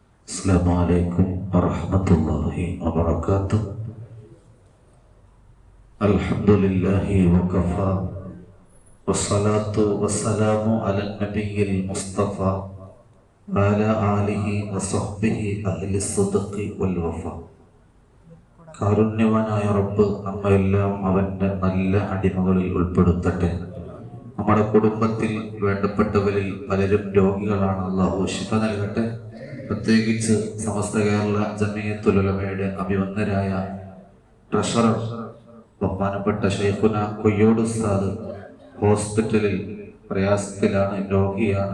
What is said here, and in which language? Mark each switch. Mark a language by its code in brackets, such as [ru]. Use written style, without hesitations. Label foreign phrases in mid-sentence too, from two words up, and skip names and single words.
[ar] السلام عليكم ورحمة الله وبركاته. الحمد لله وكفى. والصلاة والسلام على النبي المصطفى وعلى آله وصحبه أهل الصدق والوفاء. [ml] കാരുണ്യവാനായ റബ്ബ് നമ്മെല്ലാം അവന്റെ നല്ല അടിമകളിൽ ഉൾപ്പെടുത്തട്ടെ. നമ്മുടെ കുടുംബത്തിൽ വേണ്ടപ്പെട്ടവരിൽ പലരും രോഗികളാണ്. അല്ലാഹു ശിഫ നൽകട്ടെ. പ്രത്യേകിച്ച് സമസ്ത കേരള ജമിയത്തുൽ ഉലമയുടെ അഭിവന്ദരായ ട്രഷറർ ബഹുമാനപ്പെട്ട ശൈഖുന കൊയ്യോട് ഉസ്താദ് ഹോസ്പിറ്റലിൽ പ്രയാസത്തിലാണ്, രോഗിയാണ്.